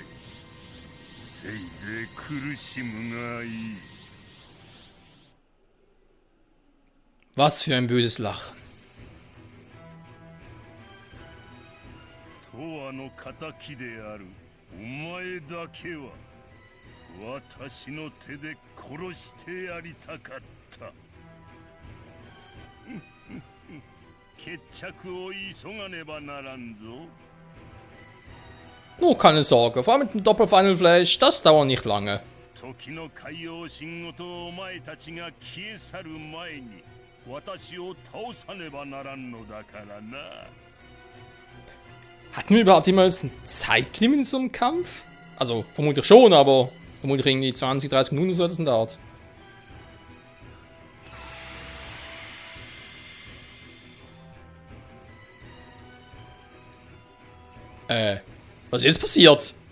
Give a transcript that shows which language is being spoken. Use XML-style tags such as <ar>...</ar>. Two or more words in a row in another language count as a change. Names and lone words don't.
<ja>せいぜい苦しむがいい。</ja> <de>Was für ein böses Lachen.</de> <ja>永遠の仇であるお前だけは私の手で殺してやりたかった。決着を急がねばならんぞ。</ja> <de>Nur keine Sorge, vor allem mit dem Doppel-Final Flash, das dauert nicht lange.</de> <ja>時の海洋神ごとお前たちが消え去る前に私を倒さねばならんのだからな。</ja> <de>Hatten wir überhaupt jemals ein Zeitlimit in so einem Kampf? Also, vermutlich schon, aber vermutlich irgendwie 20, 30 Minuten so etwas in der Art. Was ist jetzt passiert?</de>